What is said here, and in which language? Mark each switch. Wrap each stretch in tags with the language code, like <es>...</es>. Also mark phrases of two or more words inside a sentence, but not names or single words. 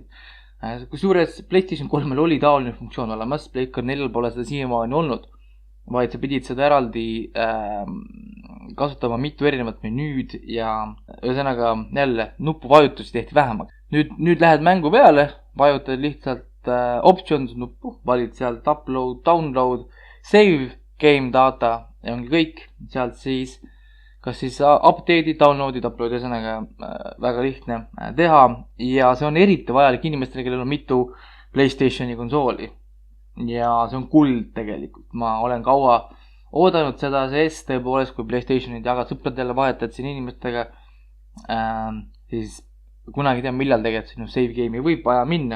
<et>Kusjuures PlayStation 3-l oli taoline funktsioon olemas, PlayStation 4-l pole seda siiamaani olnud, vaid sa pidid seda eraldi kasutama mitu erinevat menüüd ja ühesõnaga jälle nupuvajutusi tehti vähemaks. nüüd lähed mängu peale, vajutad lihtsalt options nuppu, valid sealt</et> <en>upload, download, save game data</en> <et>ja ongi kõik. Sealt siis kas siis update'id, download'id, upload'id, ühesõnaga väga lihtne teha ja see on eriti vajalik inimestele, kellel on mitu PlayStationi konsooli. Ja see on kuld tegelikult. Ma olen kaua oodanud seda sees tõepoolest, kui PlayStationid jagad sõpradele, vahetad siin inimestega, siis kunagi tean, millal tegelikult sinu</et> <en>save game'i</en> <et>võib vaja minna.</et>